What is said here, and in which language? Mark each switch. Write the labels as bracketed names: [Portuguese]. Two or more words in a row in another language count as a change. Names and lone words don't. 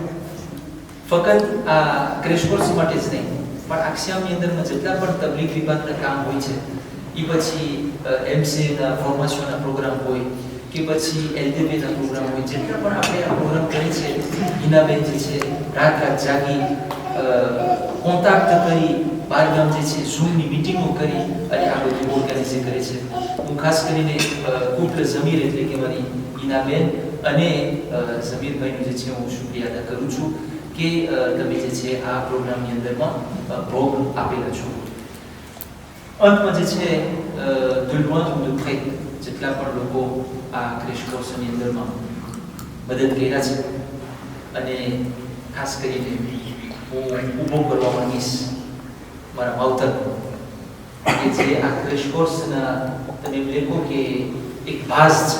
[Gujarati] ફક્ત આ ક્રેશ કોર્સ માટે જ નહીં પણ આક્ષિયામની અંદરમાં જેટલા પણ તબલીગ વિભાગના કામ હોય છે એ પછી એમસીએના ફોર્મેશનના પ્રોગ્રામ હોય કે પછી એલડીબીના પ્રોગ્રામ હોય, જેટલા પણ આપણે આ પ્રોગ્રામ કરીએ છીએ હિનાબેન જે છે રાત જાગી કોન્ટેક્ટ કરી બારગામ જે છે ઝૂમની મિટિંગો કરી અને આ બધું ઓર્ગેનાઇઝ કરે છે. હું ખાસ કરીને કુટલ ઝમીર એટલે કે મારી હિનાબેન અને ઝમીરભાઈનો જે છે હું શુક્રિયા અદા કરું છું કે તમે જે છે આ પ્રોગ્રામની અંદરમાં ભોગ આપેલા છો. અંતમાં જે છે [French] de loin ou de près [Gujarati] જેટલા પણ લોકો આ ક્રેશ કોર્સની અંદરમાં મદદ કર્યા છે અને ખાસ કરીને હું ઊભો કરવા માંગીશ મારા માવતર કે જે આ ક્રેશ કોર્સના તમે એમ લેખો કે એક ભાસ છે.